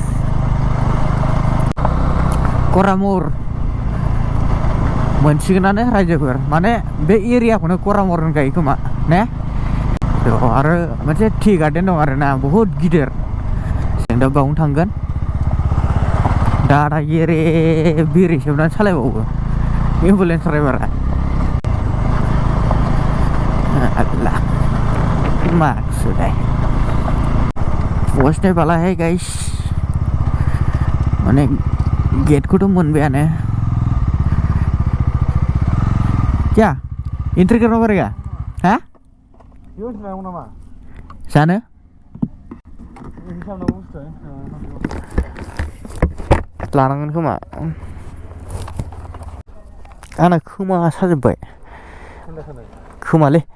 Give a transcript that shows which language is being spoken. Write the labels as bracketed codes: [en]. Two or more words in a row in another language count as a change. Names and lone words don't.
[brx] करामुर मोनसिगोनानो रायजोफोर माने बे एरियाखौनो करामुर होनखायो खोमा ने आरो मोनसे टि गार्डेन दं आरोना बहुद गिदिर जों दा बावनो थांगोन दादागिरि बिरि सोबनानै सालायबावो एम्बुलेन्स ड्राइभारा [hi] अल्लाह माक्सुद है पहुंचने वाला है गाइस [brx] माने गेटखौथ' मोनबायानो [hi] क्या एंट्री करना पड़ेगा हाँ [brx] जानो लानांगोन खोमा आंना खोमा साजोब्बाय खोमालै